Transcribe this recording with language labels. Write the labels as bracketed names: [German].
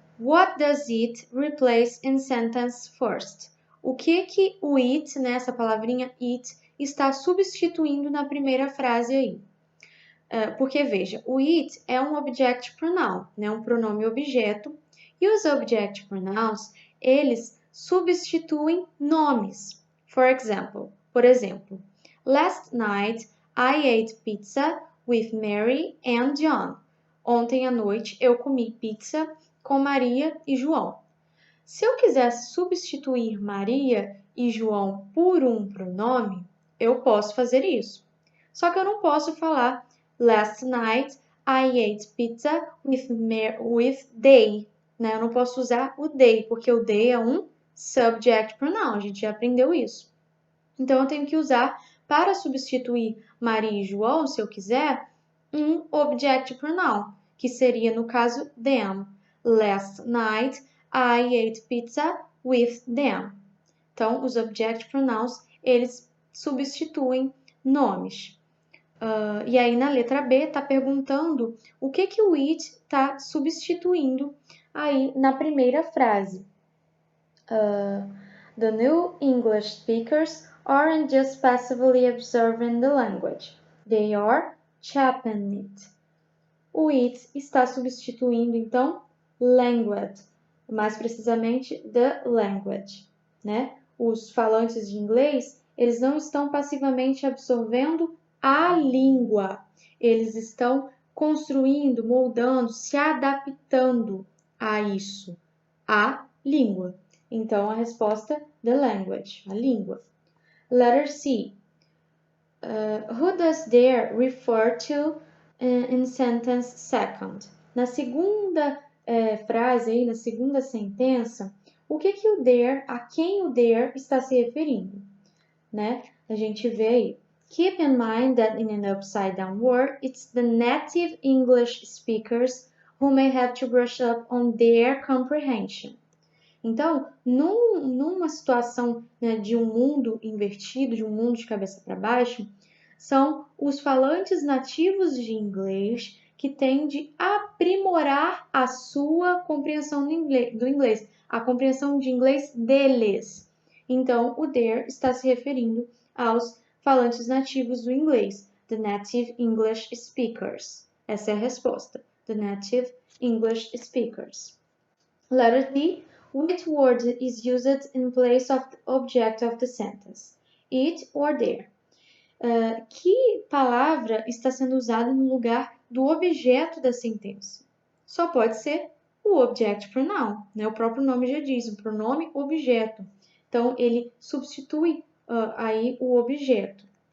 [English] What does it replace in sentence first? [Portuguese] O que o it, né, essa palavrinha it, está substituindo na primeira frase aí? Porque, veja, o it é um object pronoun, né, um pronome objeto, e os object pronouns, eles substituem nomes. [English] Por exemplo, last night I ate pizza with Mary and John. [Portuguese] Ontem à noite eu comi pizza com Maria e João. Se eu quisesse substituir Maria e João por um pronome, eu posso fazer isso. Só que eu não posso falar [English] last night I ate pizza with they. [Portuguese] Né? Eu não posso usar o they, porque o they é um subject pronoun. A gente já aprendeu isso. Então, eu tenho que usar, para substituir Maria e João, se eu quiser, um object pronoun, que seria, no caso, them. [English] Last night, I ate pizza with them. [Portuguese] Então, os object pronouns, eles substituem nomes. E aí, na letra B, está perguntando o que o it está substituindo aí na primeira frase. [English] The new English speakers aren't just passively observing the language. They are shaping it. [Portuguese] O it está substituindo, então, language, mais precisamente, [English] the language, [Portuguese] né? Os falantes de inglês, eles não estão passivamente absorvendo a língua. Eles estão construindo, moldando, se adaptando a isso, a língua. Então, a resposta, [English] the language, [Portuguese] a língua. [English] Letter C. Who does there refer to in sentence second? [Portuguese] Na segunda frase, aí, na segunda sentença, o que o there, a quem o there está se referindo? Né? A gente vê aí. [English] Keep in mind that in an upside down word, it's the native English speakers who may have to brush up on their comprehension. [Portuguese] Então, numa situação, né, de um mundo invertido, de um mundo de cabeça para baixo, são os falantes nativos de inglês que têm de aprimorar a sua compreensão do inglês, a compreensão de inglês deles. Então, o there está se referindo aos falantes nativos do inglês, [English] the native English speakers. [Portuguese] Essa é a resposta, [English] the native English speakers. Letter D. Which word is used in place of the object of the sentence? It or there? [Portuguese] Que palavra está sendo usada no lugar do objeto da sentença? Só pode ser o object pronoun, né? O próprio nome já diz, o pronome objeto. Então, ele substitui aí o objeto.